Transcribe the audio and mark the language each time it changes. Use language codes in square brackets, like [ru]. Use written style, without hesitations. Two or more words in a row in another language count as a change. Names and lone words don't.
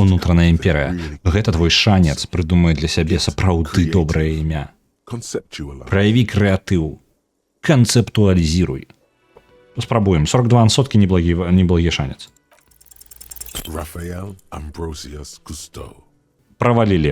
[be] Унутраная [en] come up with a [be] імперія. [en] really [be] Гэта твой шанец прыдумаць для сябе сапраўды добрае імя. [en] conceptualize. [be] Праяві крэатыў. Канцэптуалізіруй. Спрабуем. 42% неблагі шанец. Raphael Ambrosius Cousteau. Правалілі.